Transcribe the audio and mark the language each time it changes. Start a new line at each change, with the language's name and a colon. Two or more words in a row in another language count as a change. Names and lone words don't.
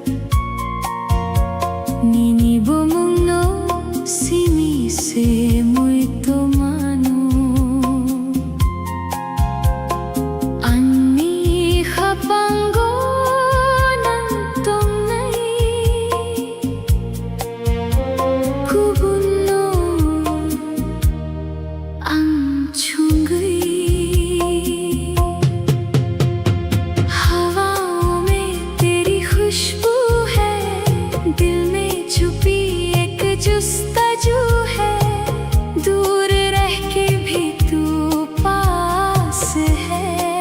Kok Borok: Nini bomong no simi se muito mano Anni khapango nang tong nai Kubuno ang chungui
Hindi: हवाओं में तेरी खुशबू है दिल में छुपी एक जुस्ताजू है दूर रह के भी तू पास है